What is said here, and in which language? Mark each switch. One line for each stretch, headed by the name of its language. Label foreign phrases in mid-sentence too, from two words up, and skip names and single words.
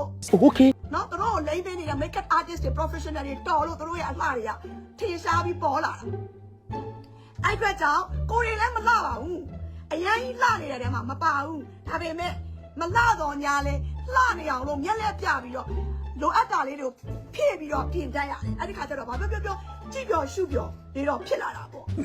English: Okay.
Burmese: နော်သူတို့ကိုလိမ့်ပေးနေတဲ့
English: make up artist
Burmese: တွေ professional တွေတော်လို့သူတို့ရဲ့အလှတွေကထင်ရှားပြီးပေါ်လာတာအဲ့အတွက်ကြောင့်ကိုရီလည်းမလှပါဘူးအရင်ကြီးလှနေတဲ့တဲမှာမပါဘူးဒါပေမဲ့မလှတော့ညာလဲလှနေအောင်လို့မျက်လက်ပြပြီးတော့လိုအပ်တာလေးတွေကိုဖြည့်ပြီးတော့ပြင်တတ်ရတယ်အဲ့ဒီခါကျတော့ဘာပြောကြည့်ပြောရှုပြောနေတော့ဖြစ်လာတာပေါ့